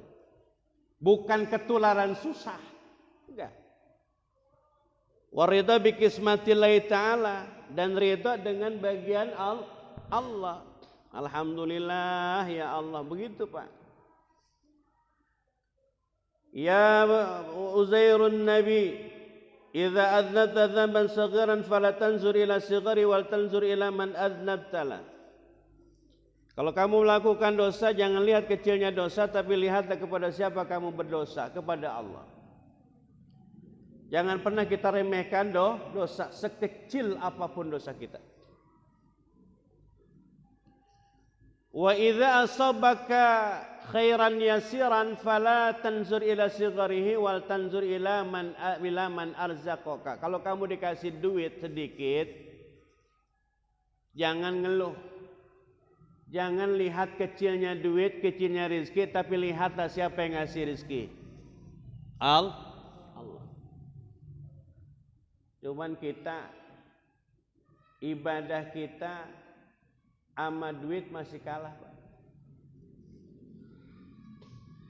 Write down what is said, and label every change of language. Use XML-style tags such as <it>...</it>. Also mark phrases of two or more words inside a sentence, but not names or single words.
<id>Bukan ketularan susah, enggak.</id> <ar>ورضا بقسمة الله تعالى,</ar> <id>dan ridha dengan bagian Allah.</id> <ar>الحمد لله يا الله,</ar> <id>begitu Pak.</id> <ar>يا عزير النبي، إذا أذنبت ذنبا صغيرا فلا تنظر إلى صغره ولا تنظر إلى من أذنبت له.</ar> <id>Kalau kamu melakukan dosa, jangan lihat kecilnya dosa, tapi lihatlah kepada siapa kamu berdosa, kepada Allah. Jangan pernah kita remehkan dosa, sekecil apapun dosa kita.</id> <ar>وإذا أصابك خيرا يسيرا فلا تنظر إلى صغره ولا تنظر إلى من رزقك.</ar> <id>Kalau kamu dikasih duit sedikit, jangan ngeluh. Jangan lihat kecilnya duit, kecilnya rezeki, tapi lihatlah siapa yang ngasih rezeki. Allah. Cuman kita, ibadah kita sama duit masih kalah Pak.</id>